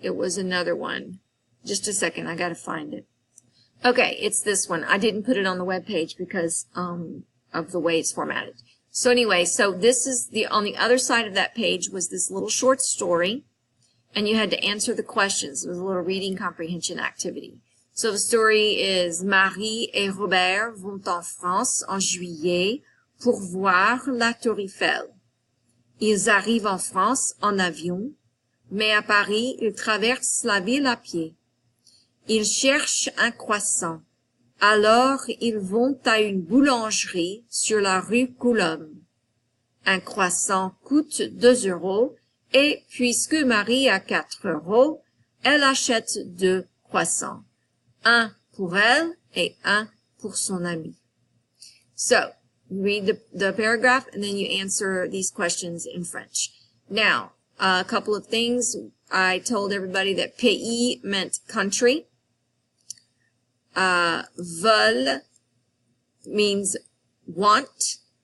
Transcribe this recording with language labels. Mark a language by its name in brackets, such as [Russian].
[English] It was another one. Just a second. I got to find it. Okay, it's this one. I didn't put it on the web page because of the way it's formatted. So anyway, so this is on the other side of that page was this little short story, and you had to answer the questions. It was a little reading comprehension activity. So the story is [French] Marie et Robert vont en France en juillet pour voir la Tour Eiffel. Ils arrivent en France en avion, mais à Paris, ils traversent la ville à pied. Ils cherchent un croissant. Alors, ils vont à une boulangerie sur la rue Coulombe. Un croissant coûte 2 euros et puisque Marie a 4 euros, elle achète 2 croissants. Un pour elle et un pour son ami. [English] So, read the paragraph and then you answer these questions in French. Now, a couple of things. I told everybody that pays meant country. Veulent means want.